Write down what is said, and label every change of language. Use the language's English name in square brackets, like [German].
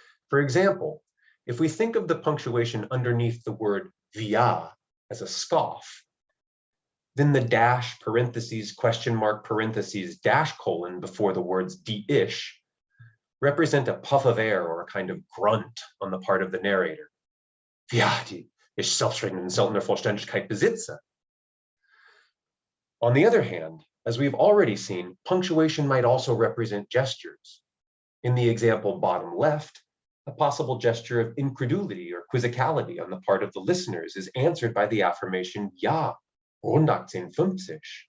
[English] For example, if we think of the punctuation underneath the word via as a scoff, then the dash, parentheses, question mark, parentheses, dash colon before the words die-ish represent a puff of air or a kind of grunt on the part of the narrator. [German] Ja, die ich selbstredend in seltener Vollständigkeit besitze. [English] On the other hand, as we've already seen, punctuation might also represent gestures. In the example bottom left, a possible gesture of incredulity or quizzicality on the part of the listeners is answered by the affirmation ja, 158.